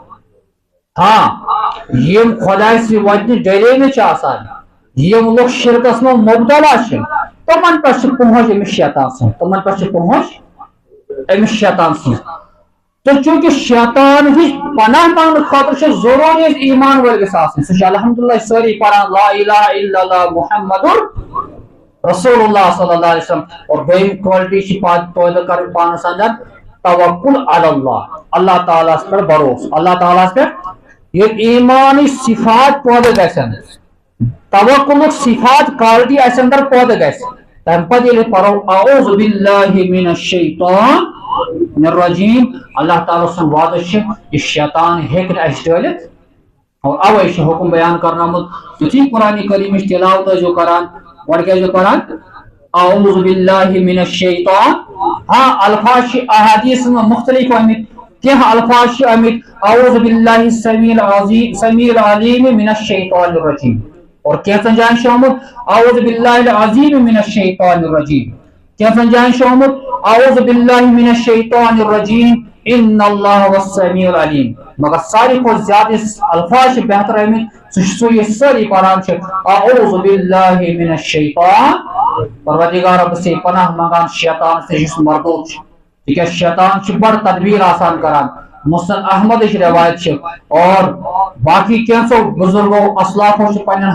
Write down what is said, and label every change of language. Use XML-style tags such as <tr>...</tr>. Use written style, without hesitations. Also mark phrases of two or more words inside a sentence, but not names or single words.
<ks>ہاں یم خداے سۭتۍ وتنہِ ڈریمٕتۍ چھِ آسان یم لُکھ شرکس منٛز مبتلا چھِ تمن پٮ۪ٹھ چھِ پہنچ أمِس شیطان سٕنٛز تمن پٮ۪ٹھ چھِ پہنچ أمِس شیطان سٕنٛز تہٕ چوٗنکہِ شیطان ہِش پناہ منٛگنہٕ خٲطرٕ چھِ ضروٗری أسۍ ایمان وٲلۍ گژھِ آسٕنۍ سُہ چھُ الحمدللہ سٲری پران</ks> <ar>لا الہ الا اللہ محمد رسول اللہ صلی اللہ علیہ وسلم</ar> <ks>اور دوٚیِم کوالٹی چھِ پٲدٕ کرٕنۍ پانس اندر توکل</ks> <ar>علی اللہ</ar> <ks>اللہ تعالیٰ ہس پٮ۪ٹھ بھروسہٕ اللہ تعالیٰ ہس پٮ۪ٹھ ییٚلہِ ایمانٕچ صفات پٲدٕ گژھن توکلُک صفات کالٹی اسہِ اندر پٲدٕ گژھِ تمہِ پتہٕ ییٚلہِ پرو</ks> <ar>اعوذ باللہ من الشیطان الرجیم</ar> <ks>اللہ تعالیٰ سُنٛد وعدٕ چھُ یہِ شیطان ہیٚکہِ نہٕ اسہِ ڈٲلِتھ اور اوے چھُ حکم بیان کرنومُت یُتھُے قرآنِ کریٖمٕچ تلاوت ٲسۍزیو کران گۄڈٕ کیٛاہ ٲسۍزیو کران</ks> <ar>اعوذ باللہ من الشیطان</ar> <ks>ہاں الفاظ چھِ احادیث منٛز مختلف آمٕتۍ کینٛہہ الفاظ چھِ آمٕتۍ</ks> <ar>اعوذ باللہ السمیع العلیم من الشیطان الرجیم</ar> <ks>اور کینٛژن جاین چھُ آمُت</ks> <ar>اعوذ باللہ العظیم من الشیطان الرجیم</ar> <ks>کینٛژن جاین چھُ آمُت</ks> <ar>اعوذ باللہ من الشیطان الرجیم ان اللہ هو السمیع العلیم</ar> <ks>مگر ساروی کھۄتہٕ زیادٕ یُس الفاظ چھِ بہتر آمٕتۍ سُہ چھُ سُے یُس سٲری پران چھِ</ks> <ar>اعوذ باللہ من الشیطان</ar> <ks>پروردگارا بہٕ چھُسے پناہ منگان شیطانس نِش یُس مردود چھُ تِکیازِ شیطان چھُ بڑٕ تدبیر آسان کران مسند احمدٕچ روایت چھِ اور باقی کینٛژو بزرگو اسلافو چھِ پننٮ۪ن</ks>